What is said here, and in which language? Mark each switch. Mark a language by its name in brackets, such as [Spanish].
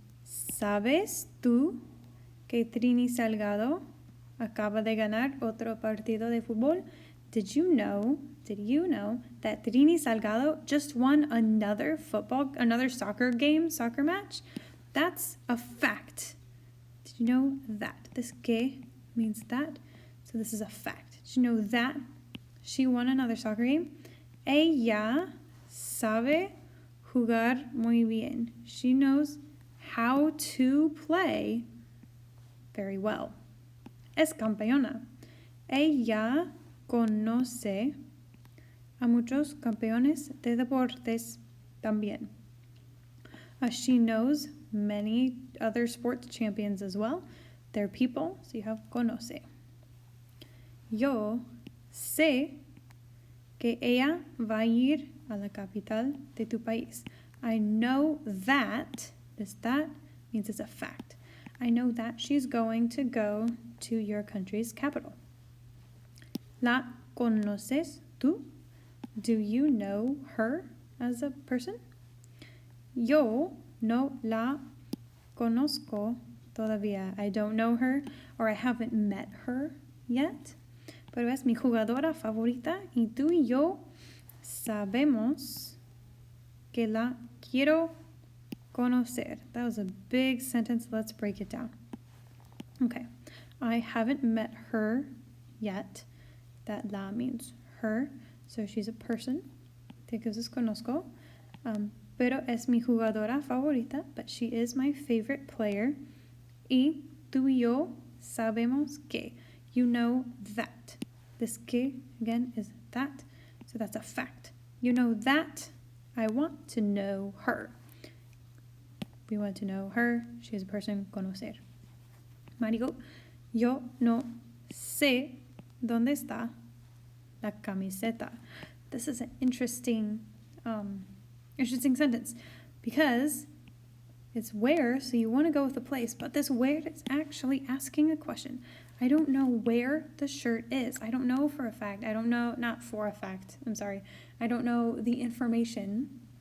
[Spanish] ¿Sabes tú que Trini Salgado acaba de ganar otro partido de fútbol? [English] Did you know that Trini Salgado just won another soccer match? That's a fact. Did you know that? This que means that. So this is a fact. Did you know that she won another soccer game? [Spanish] Ella sabe jugar muy bien. [English] She knows how to play very well. [Spanish] Es campeona. Ella conoce a muchos campeones de deportes también. [English] She knows many other sports champions as well. They're people, so you have conoce. [Spanish] Yo sé que ella va a ir a la capital de tu país. [English] I know that, that means it's a fact. I know that she's going to go to your country's capital. [Spanish] ¿La conoces tú? [English] Do you know her as a person? [Spanish] Yo no la conozco todavía. [English] I don't know her, or I haven't met her yet. [Spanish] Pero es mi jugadora favorita y tú y yo sabemos que la quiero conocer. [English] That was a big sentence. Let's break it down. Okay. I haven't met her yet. That la means her. So she's a person. [Spanish] Entonces conozco. Pero es mi jugadora favorita. [English] But she is my favorite player. [Spanish] Y tú y yo sabemos que. [English] You know that. This que, again, is that. So that's a fact. You know that. I want to know her. We want to know her. She is a person. Conocer. [Spanish] Mario, yo no sé dónde está la camiseta. [English] This is an interesting sentence because it's where, so you want to go with the place, but this where is actually asking a question. I don't know where the shirt is. I don't know for a fact. I don't know, not for a fact. I'm sorry. I don't know the information.